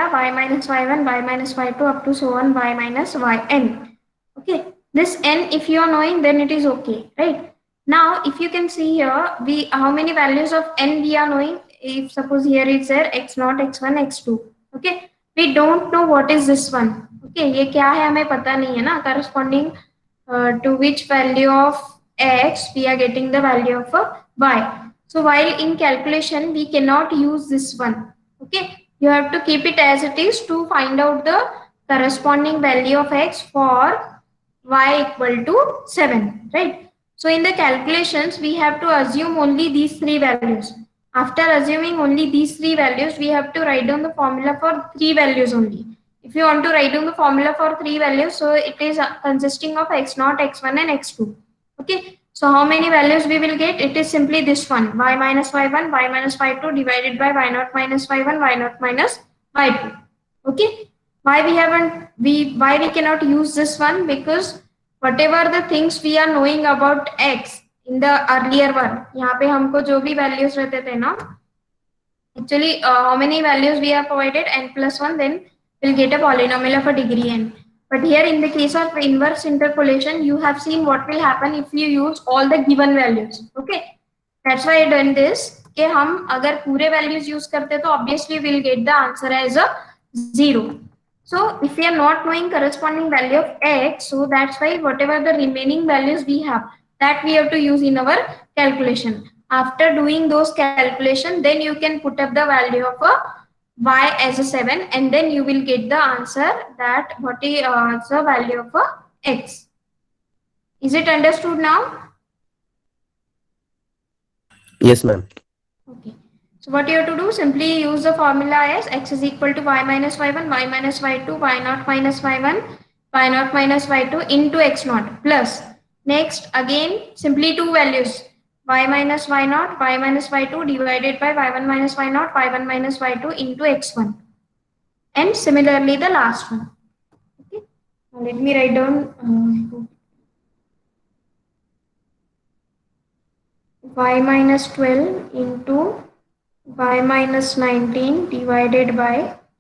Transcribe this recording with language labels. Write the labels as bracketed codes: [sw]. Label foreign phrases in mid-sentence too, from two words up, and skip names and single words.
[en] Y minus y1, y minus y2 up to so on y minus yn. Okay, This n, if you are knowing, then it is okay, right? Now, if you can see here, we how many values of n we are knowing. If suppose here it's there x0, x1, x2. Okay, we don't know what is this one. [hi] Okay, ये क्या है हमें पता नहीं है ना. [en] Corresponding to which value of x we are getting the value of y. So while in calculation we cannot use this one. Okay, you have to keep it as it is to find out the corresponding value of x for y equal to 7, right? So in the calculations, we have to assume only these three values. After assuming only these three values, we have to write down the formula for three values only. If you want to write down the formula for three values, so it is consisting of x0, x1 and x2. Okay. So how many values we will get? It is simply this one, y minus y1, y minus y2 divided by y0 minus y1, y0 minus y2. Okay. Why we cannot use this one? Because whatever the things we are knowing about x in the earlier one, [hi] यहाँ पे हमको जो भी values रहते थे ना, [en] actually how many values we are provided, n plus 1, then we'll get a polynomial of a degree n. But here in the case of inverse interpolation, you have seen what will happen if you use all the given values. Okay, that's why I done this [hi] कि हम अगर पूरे values use करते तो [en] obviously we'll get the answer as a 0. So if we are not knowing corresponding value of x, so that's why whatever the remaining values we have, that we have to use in our calculation. After doing those calculation, then you can put up the value of a y as a 7, and then you will get the answer that what is the value of a x. Is it understood now? Yes, ma'am. Okay. So what you have to do, simply use the formula as x is equal to y minus y1, y minus y2, y0 minus y1, y0 minus y2 into x0 plus. Next, again, simply two values, y minus y0, y minus y2 divided by y1 minus y0, y1 minus y2 into x1. And similarly, the last one. Okay. Now let me write down y minus 12 into y minus 19 divided by